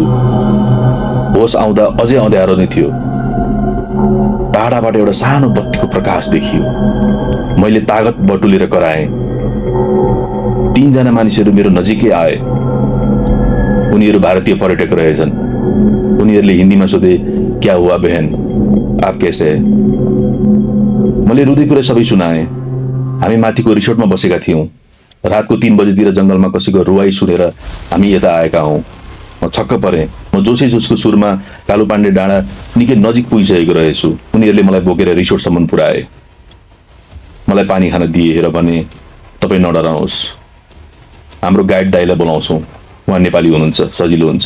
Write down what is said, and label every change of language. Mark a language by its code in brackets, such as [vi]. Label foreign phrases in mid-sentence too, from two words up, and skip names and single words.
[ne] होस आउँदा अझै अँध्यारो नै थियो। टाढाबाट एउटा सानो बत्तीको प्रकाश देखियो। मैले तागत बटुलेर कराएँ। 3 जना मानिसहरू मेरो नजिकै आए। उनीहरू भारतीय पर्यटक रहेछन्। उनीहरूले हिन्दीमा सोधे, [hi] क्या हुआ बहन, आप कैसे है? [ne] मैले रुँदै कुरा सबै सुनाएँ। हामी माथिको रिसोर्टमा बसेका थियौँ। रातको 3 बजेतिर जङ्गलमा कसैको रुवाई सुनेर हामी यता आएका हौँ। म छक्क परेँ। म जोसै जोसको सुरमा कालुपाण्डे डाँडा निकै नजिक पुगिसकेको रहेछु। उनीहरूले मलाई बोकेर रिसोर्टसम्म पुर्याए। मलाई पानी खान दिए र भने, तपाईँ नडराउनुहोस्, हाम्रो गाइड दाइलाई बोलाउँछौँ, उहाँ नेपाली हुनुहुन्छ, सजिलो हुन्छ।